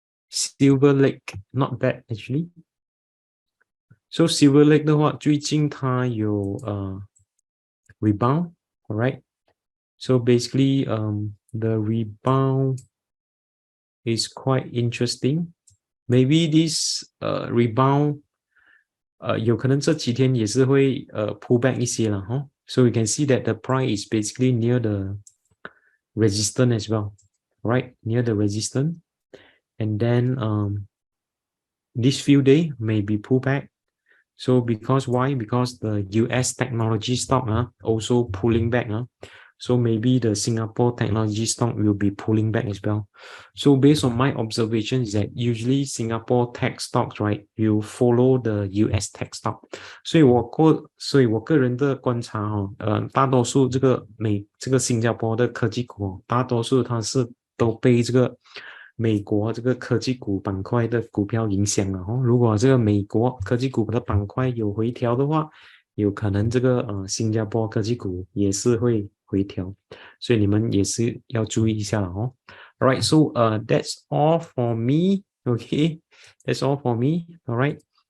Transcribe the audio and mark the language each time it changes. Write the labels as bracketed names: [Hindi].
[English] Silver Lake, not bad actually. So Silver Lake [Chinese] 的话，最近它有 [English] rebound, alright. So basically, the rebound is quite interesting. Maybe this rebound, [Chinese] 有可能这几天也是会pull back 一些了哈。 [English] So you can see that the price is basically near the resistance as well, right? Near the resistance, and then this few days may be pulled back. So because why? Because the US technology stock also pulling back. So maybe the Singapore technology stock will be pulling back as well. So based on my observation is that usually Singapore tech stocks, right, will follow the US tech stock. [Chinese] 所以我个人的观察大多数这个新加坡的科技股，大多数它是都被这个美国这个科技股板块的股票影响了如果这个美国科技股的板块有回调的话，有可能这个新加坡科技股也是会回调，所以你们也是要注意一下了 [English] Alright, so that's all for me. Okay, that's all for me. Alright,